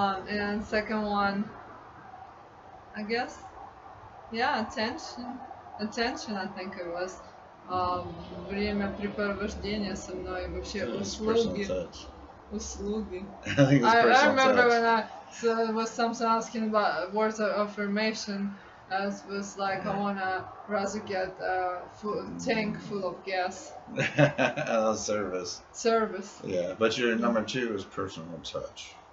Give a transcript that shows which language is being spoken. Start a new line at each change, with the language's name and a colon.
English: And second one, I guess, attention. Attention, I think it was.
Russian: Времяпрепровождение со мной, вообще услуги.
English: I remember when I was something asking about words of affirmation. I was like, I wanna rather get a tank full of gas. Service. Service. Yeah, but your number 2 is personal touch.